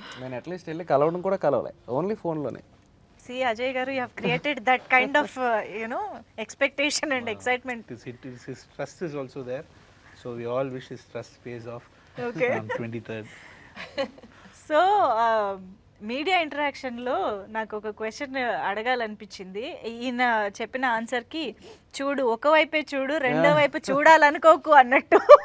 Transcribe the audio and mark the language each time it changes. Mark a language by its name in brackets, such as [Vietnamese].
[Telugu] నేను అట్లీస్ట్ వెళ్ళి కలవడం కూడా కలవలే, ఓన్లీ ఫోన్లోనే. [English] See, Ajay garu, you have created that kind of expectation and excitement. His trust is also there. So we all wish his trust pays off Okay. on 23rd. [Telugu] So media ఇంటరాక్షన్లో నాకు ఒక question అడగాలనిపించింది. ఈయన చెప్పిన ఆన్సర్కి చూడు, ఒకవైపే చూడు, రెండో వైపు చూడాలనుకోకు అన్నట్టు.